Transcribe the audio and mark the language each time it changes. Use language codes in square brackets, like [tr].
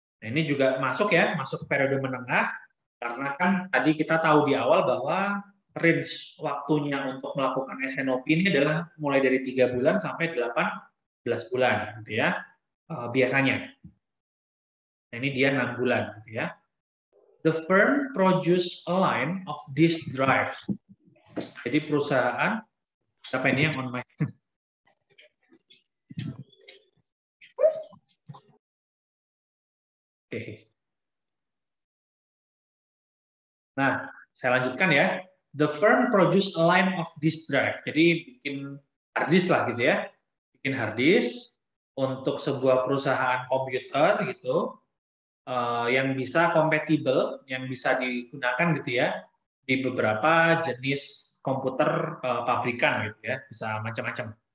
[id] Nah, ini juga masuk ya, masuk periode menengah karena kan tadi kita tahu di awal bahwa range waktunya untuk melakukan S&OP ini adalah mulai dari 3 bulan sampai 18 bulan gitu ya. Biasanya. Nah, ini dia 6 bulan gitu ya. [en] The firm produce a line of disk drives. [id] Jadi perusahaan siapa ini yang [en] on mic? [id] Oke. Nah, saya lanjutkan ya. [en] The firm produce a line of disk drive. [id] Jadi bikin hard disk lah gitu ya. Bikin hard disk untuk sebuah perusahaan komputer gitu yang bisa kompatibel, yang bisa digunakan gitu ya di beberapa jenis komputer pabrikan gitu ya, bisa macam-macam.